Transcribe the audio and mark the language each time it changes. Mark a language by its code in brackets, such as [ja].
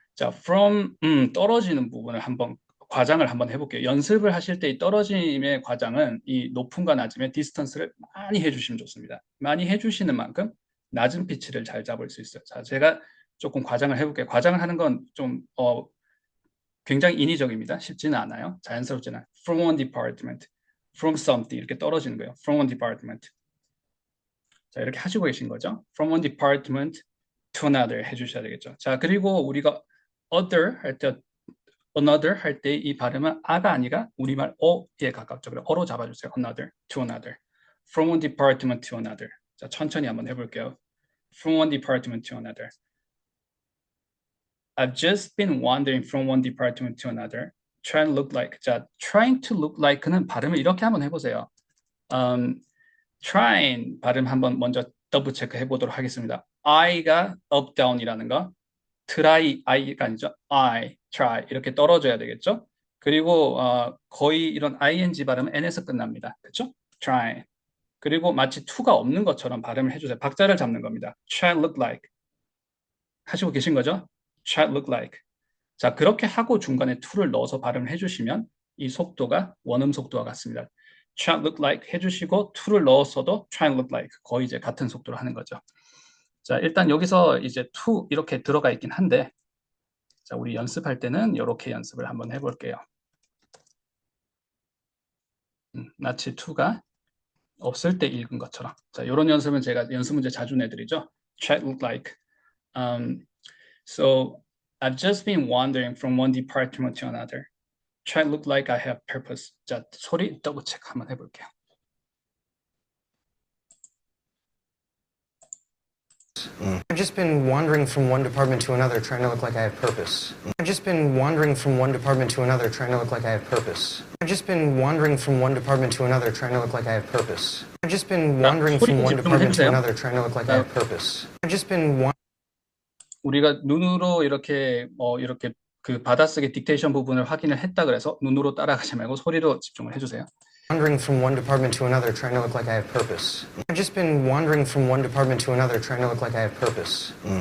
[ko] 자, from 떨어지는 부분을 한번 과장을 한번 해볼게요. 연습을 하실 때 이 떨어짐의 과장은 이 높음과 낮음의 디스턴스를 많이 해주시면 좋습니다. 많이 해주시는 만큼 낮은 피치를 잘 잡을 수 있어요. 자, 제가 조금 과장을 해볼게요. 과장을 하는 건 좀 굉장히 인위적입니다. 쉽지는 않아요. 자연스럽지는 않아요. [en] From one department, from something [ko] 이렇게 떨어지는 거예요. [en] From one department. [ko] 자, 이렇게 하시고 계신 거죠. [en] From one department to another [ko] 해주셔야 되겠죠. 자, 그리고 우리가 other 할 때 another 할 때 이 발음은 아가 아니라 우리말 어에 가깝죠. 그래서 어로 잡아주세요. [en] another, to another. From one department to another. [ko] 자, 천천히 한번 해볼게요. [en] From one department to another. I've just been wandering from one department to another. Trying to look like. [ko] 자, [en] trying to look like [ko] 는 발음을 이렇게 한번 해보세요. trying 발음 한번 먼저 더블 체크 해보도록 하겠습니다. I가 up, down이라는 거. try, I가 아니죠. I, try 이렇게 떨어져야 되겠죠. 그리고 거의 이런 ing 발음은 n에서 끝납니다. 그렇죠? try. 그리고 마치 to가 없는 것처럼 발음을 해주세요. 박자를 잡는 겁니다. [en] try look like. [ko] 하시고 계신 거죠? try look like. 자, 그렇게 하고 중간에 to를 넣어서 발음을 해주시면 이 속도가 원음 속도와 같습니다. [en] try look like [ko] 해주시고 to를 넣었어도 try look like 거의 이제 같은 속도로 하는 거죠. 자, 일단 여기서 이제 to 이렇게 들어가 있긴 한데 자, 우리 연습할 때는 이렇게 연습을 한번 해볼게요. 나치 to가 없을 때 읽은 것처럼. 자, 이런 연습은 제가 연습 문제 자주 내드리죠. [en] Try to look like. So I've just been wandering from one department to another. Try to look like I have purpose. [ko] 자, 소리 더블 체크 한번 해볼게요. [en] I've just been wandering from one department to another trying to look like I have purpose. I've just been wandering from one department to another trying to look like I have purpose. I've just been wandering from one department to another trying to look like I have purpose. I've just been wandering from one department to another trying to look like I have purpose. I've just been [ko] 우리가 눈으로 이렇게 이렇게 그 받아쓰기 딕테이션 부분을 확인을 했다 그래서 눈으로 따라가지 말고 소리로 집중을 해주세요. [en] wandering from one department to another trying to look like I have purpose. I've just been wandering from one department to another trying to look like I have purpose.